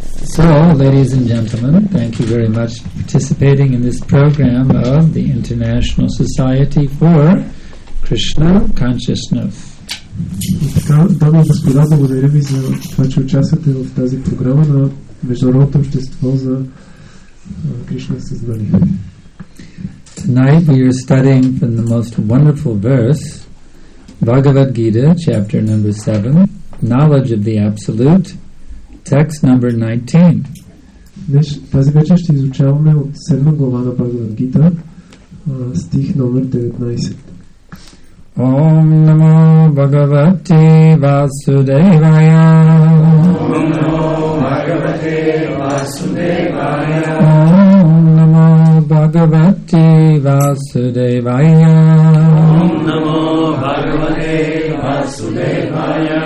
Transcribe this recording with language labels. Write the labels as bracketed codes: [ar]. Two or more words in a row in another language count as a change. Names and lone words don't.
[en] So, ladies and gentlemen, thank you very much for participating in this program of the International Society for Krishna Consciousness. [bg] И така, дами и господа, благодаря ви за това, че участвате в тази програма на Международното общество за Кришна съзнание. [en] Tonight we are studying from the most wonderful verse, Bhagavad Gita, chapter number 7, Knowledge of the Absolute, text number 19. [bg] Днес, тази вечер ще изучаваме от 7 глава на Бхагавад Гита, стих номер 19. [sa] ॐ नमो भगवते वासुदेवाय. ॐ नमो भगवते वासुदेवाय. ॐ नमो भगवते वासुदेवाय. ॐ नमो भगवते वासुदेवाय.